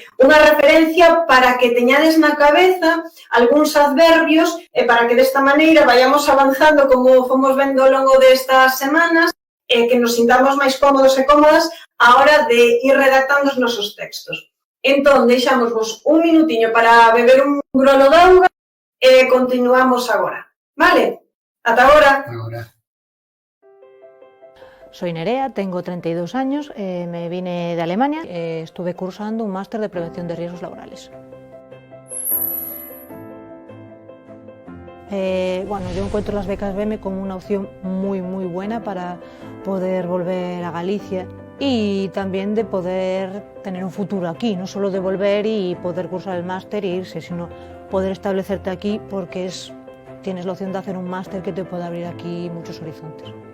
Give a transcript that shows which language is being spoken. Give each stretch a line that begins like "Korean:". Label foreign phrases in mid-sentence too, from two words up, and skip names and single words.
Galician: Unha referencia para que teñades na cabeza algúns adverbios e para que desta maneira vayamos avanzando como fomos vendo ao longo destas semanas e que nos sintamos máis cómodos e cómodas a hora de ir redactando os nosos textos. Entón, deixámosvos un minutiño para beber un grolo de auga e continuamos agora. Vale? Ata agora. Agora.
Spanish: Soy Nerea, tengo 32 años, me vine de Alemania, estuve cursando un máster de prevención de riesgos laborales. Bueno, yo encuentro las becas BEME como una opción muy buena para poder volver a Galicia y también de poder tener un futuro aquí, no solo de volver y poder cursar el máster e irse, sino poder establecerte aquí porque tienes la opción de hacer un máster que te puede abrir aquí muchos horizontes.